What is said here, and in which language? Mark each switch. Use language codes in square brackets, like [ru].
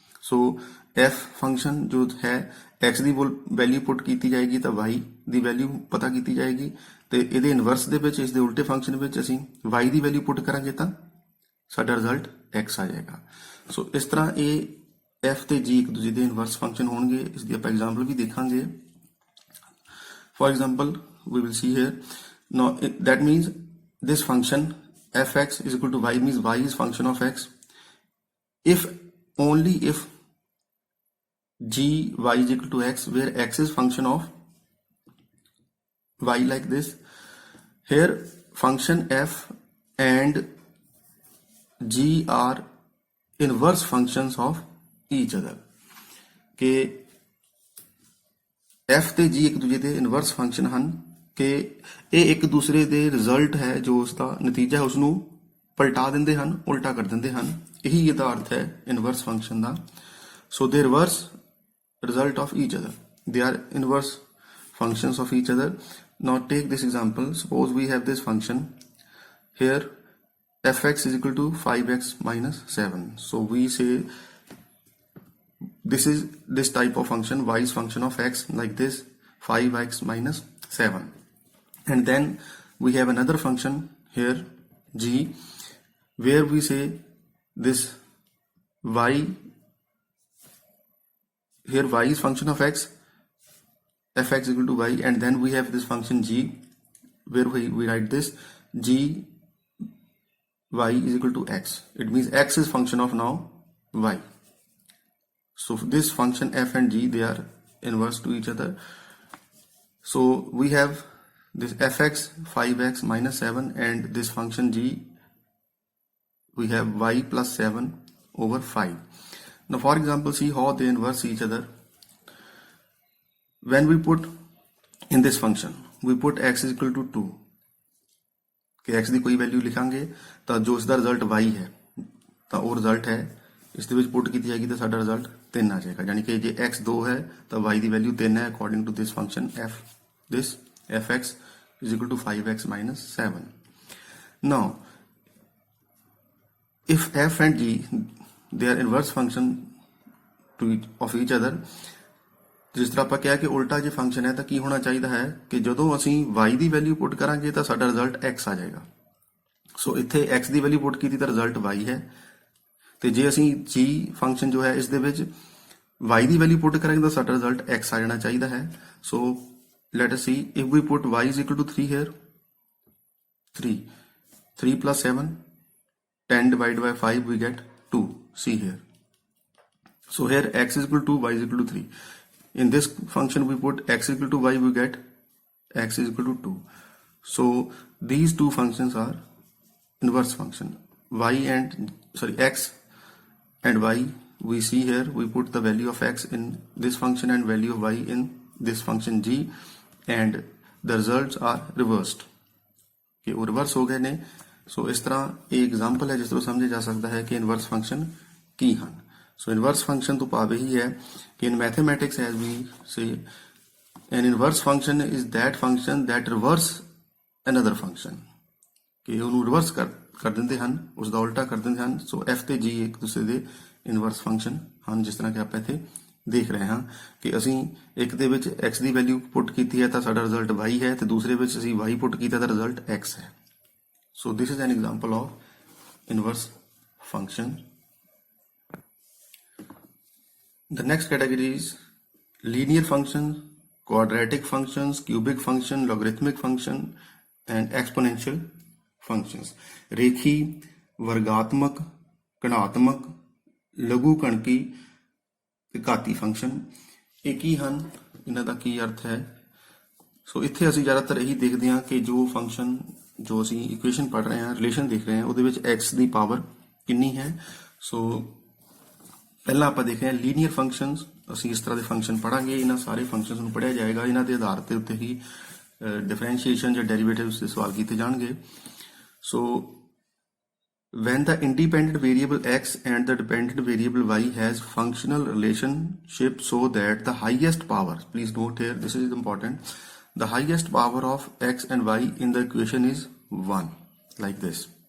[pa] ਸੋ f function ਜੋ ਹੈ x ਦੀ value ਪੁੱਟ ਕੀਤੀ ਜਾਏਗੀ ਤਾਂ y ਦੀ ਵੈਲਿਊ ਪਤਾ ਕੀਤੀ ਜਾਏਗੀ, ਤੇ ਇਹਦੇ ਇਨਵਰਸ ਦੇ ਵਿੱਚ ਇਸ ਦੇ ਉਲਟੇ ਫੰਕਸ਼ਨ ਵਿੱਚ ਅਸੀਂ y ਦੀ ਵੈਲਿਊ ਪੁੱਟ ਕਰਾਂਗੇ ਤਾਂ ਸਾਡਾ ਰਿਜ਼ਲਟ x ਆ ਜਾਏਗਾ। ਸੋ ਇਸ ਤਰ੍ਹਾਂ ਇਹ f ਤੇ g ਇੱਕ ਦੂਜੇ ਦੇ ਇਨਵਰਸ ਫੰਕਸ਼ਨ ਹੋਣਗੇ। ਇਸ ਦੀ ਆਪਾਂ ਐਗਜ਼ਾਮਪਲ ਵੀ ਦੇਖਾਂਗੇ। [en] For example we will see here, now that means this function fx is equal to y means y is function of x if only if g y is equal to x where x is function of y, like this. Here function f and g are inverse functions of each other [pa] ਕਿ f ਤੇ g ਇੱਕ ਦੂਜੇ ਦੇ inverse function ਹਨ ਕਿ ਇਹ ਇੱਕ ਦੂਸਰੇ ਦੇ ਰਿਜ਼ਲਟ ਹੈ ਜੋ ਉਸ ਦਾ ਨਤੀਜਾ ਹੈ ਉਸ ਨੂੰ ਪਲਟਾ ਦਿੰਦੇ ਹਨ, ਉਲਟਾ ਕਰ ਦਿੰਦੇ ਹਨ। ਇਹੀ ਇਹਦਾ ਅਰਥ ਹੈ ਇਨਵਰਸ ਫੰਕਸ਼ਨ ਦਾ। [en] So they reverse result of each other, they are inverse functions of each other. Now take this example. Suppose we have this function here, fx is equal to 5x minus 7. So we say this is this type of function, y is function of x, like this, 5x minus 7. And then we have another function here, g, where we say this y, here y is function of x, fx equal to y, and then we have this function g, where we write this g y is equal to x. It means x is function of now y. So this function f and g, they are inverse to each other. So we have this fx 5x minus 7 and this function g, we have y plus 7 over 5. Now for example, see how they inverse each other. When we put in this function, we put x is equal to 2 [pa] कि x ਦੀ ਕੋਈ value ਲਿਖਾਂਗੇ ਤਾਂ ਜੋ ਇਸ ਦਾ result y ਹੈ ਤਾਂ ਉਹ result ਹੈ ਇਸ ਦੇ ਵਿੱਚ ਪੁੱਟ ਕੀਤੀ ਜਾਏਗੀ ਤਾਂ ਸਾਡਾ ਰਿਜ਼ਲਟ 3 ਆ ਜਾਏਗਾ। ਯਾਨੀ ਕਿ ਜੇ x 2 ਹੈ ਤਾਂ y ਦੀ ਵੈਲਿਊ 3 ਹੈ [en] According to this function f, this fx is equal to 5x minus 7. Now if f and g, they are inverse function of each other, [pa] ਜਿਸ ਤਰ੍ਹਾਂ ਆਪਾਂ ਕਿਹਾ ਕਿ ਉਲਟਾ ਜੇ ਫੰਕਸ਼ਨ ਹੈ ਤਾਂ ਕੀ ਹੋਣਾ ਚਾਹੀਦਾ ਹੈ ਕਿ ਜਦੋਂ ਅਸੀਂ y ਦੀ ਵੈਲਿਊ ਪੁੱਟ ਕਰਾਂਗੇ ਤਾਂ ਸਾਡਾ ਰਿਜ਼ਲਟ x ਆ ਜਾਏਗਾ। ਸੋ ਇੱਥੇ x ਦੀ ਵੈਲਿਊ ਪੁੱਟ ਕੀਤੀ ਤਾਂ ਰਿਜ਼ਲਟ y ਹੈ, ਤੇ ਜੇ ਅਸੀਂ g ਫੰਕਸ਼ਨ ਜੋ ਹੈ ਇਸ ਦੇ ਵਿੱਚ y ਦੀ ਵੈਲਿਊ ਪੁੱਟ ਕਰਾਂਗੇ ਤਾਂ ਸਾਡਾ ਰਿਜ਼ਲਟ x ਆ ਜਾਣਾ ਚਾਹੀਦਾ ਹੈ। [en] So let us see, if we put y is equal to 3 here, 3 plus 7, 10 divided by 5 we get 2, see here. So here x is equal to 2, y is equal to 3. In this function we put x is equal to y, we get x is equal to 2. So these two functions are inverse function. X and y, we see here we put the value of x in this function and value of y in this function g, and the results are reversed [hi] कि वो reverse हो गए ने। सो इस तरह एक example है जिस तरह समझे जा सकता है कि इनवर्स फंक्शन की ਹਨ। सो इनवर्स फंक्शन तो भाव यही है कि [en] in mathematics as we say an inverse function is that function that reverse another function, [pa] ਕਿ ਉਹਨੂੰ ਰਿਵਰਸ ਕਰ ਦਿੰਦੇ ਹਨ, [en] ਉਸ ਦਾ ਉਲਟਾ ਕਰ ਦਿੰਦੇ ਹਨ। [pa] ਸੋ f ਤੇ g ਇੱਕ ਦੂਸਰੇ ਦੇ ਇਨਵਰਸ ਫੰਕਸ਼ਨ ਹਨ, ਜਿਸ ਤਰ੍ਹਾਂ ਕਿ ਆਪਾਂ ਇੱਥੇ ਦੇਖ ਰਹੇ ਹਾਂ ਕਿ ਅਸੀਂ ਇੱਕ ਦੇ ਵਿੱਚ x ਦੀ ਵੈਲਿਊ ਪੁੱਟ ਕੀਤੀ ਹੈ ਤਾਂ ਸਾਡਾ ਰਿਜ਼ਲਟ y ਹੈ, ਤੇ ਦੂਸਰੇ ਵਿੱਚ ਅਸੀਂ y ਪੁੱਟ ਕੀਤਾ ਤਾਂ ਰਿਜ਼ਲਟ x ਹੈ। [en] So this is an example of inverse function The next category is linear functions, quadratic functions, cubic function, logarithmic function and exponential functions. [hi] रेखी, वर्गात्मक, कणात्मक, लघु कणकी [pa] ਤੇ ਘਾਤੀ ਫੰਕਸ਼ਨ ਇੱਕ ਹੀ ਹਨ। ਇਹਨਾਂ ਦਾ ਕੀ ਅਰਥ ਹੈ? ਸੋ ਇੱਥੇ ਅਸੀਂ ਜ਼ਿਆਦਾਤਰ ਇਹੀ ਦੇਖਦੇ ਹਾਂ ਕਿ ਜੋ ਫੰਕਸ਼ਨ ਜੋ ਅਸੀਂ ਇਕੁਏਸ਼ਨ ਪੜ੍ਹ ਰਹੇ ਹਾਂ, ਰਿਲੇਸ਼ਨ ਦੇਖ ਰਹੇ ਹਾਂ, ਉਹਦੇ ਵਿੱਚ x ਦੀ ਪਾਵਰ ਕਿੰਨੀ ਹੈ। ਸੋ ਪਹਿਲਾਂ ਆਪਾਂ ਦੇਖ ਰਹੇ ਹਾਂ ਲੀਨੀਅਰ ਫੰਕਸ਼ਨਸ। ਅਸੀਂ ਇਸ ਤਰ੍ਹਾਂ ਦੇ ਫੰਕਸ਼ਨ ਪੜਾਂਗੇ, ਇਹਨਾਂ ਸਾਰੇ ਫੰਕਸ਼ਨਸ ਨੂੰ ਪੜ੍ਹਿਆ ਜਾਏਗਾ, ਇਹਨਾਂ ਦੇ ਆਧਾਰ ਦੇ ਉੱਤੇ ਹੀ ਡਿਫਰੈਂਸ਼ੀਏਸ਼ਨ ਜਾਂ ਡੈਰੀਵੇਟਿਵਸ ਦੇ ਸਵਾਲ ਕੀਤੇ ਜਾਣਗੇ। [en] So when the independent variable x and the dependent variable y has functional relationship so that the highest power, please note here, this is important, the highest power of x and y in the equation is 1, like this.